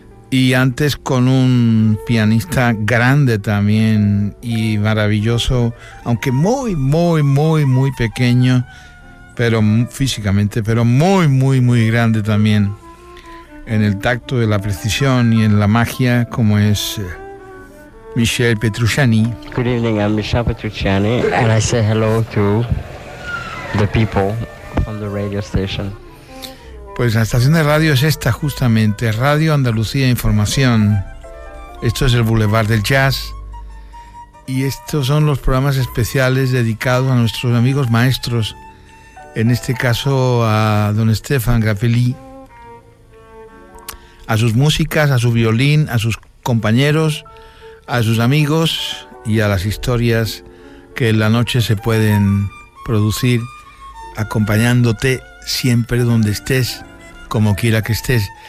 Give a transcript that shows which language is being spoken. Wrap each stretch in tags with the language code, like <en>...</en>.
<es>y antes con un pianista grande también y maravilloso, aunque muy, muy, muy, muy pequeño, pero físicamente, pero muy, muy, muy grande también en el tacto, de la precisión y en la magia, como es Michel Petrucciani.</es> <en>Good evening, I'm Michel Petrucciani, and I say hello to the people from the radio station.</en> <es>Pues la estación de radio es esta justamente, Radio Andalucía Información. Esto es el Boulevard del Jazz y estos son los programas especiales dedicados a nuestros amigos maestros, en este caso a don Stéphane Grappelli, a sus músicas, a su violín, a sus compañeros, a sus amigos y a las historias que en la noche se pueden producir, acompañándote siempre donde estés, como quiera que estés.</es>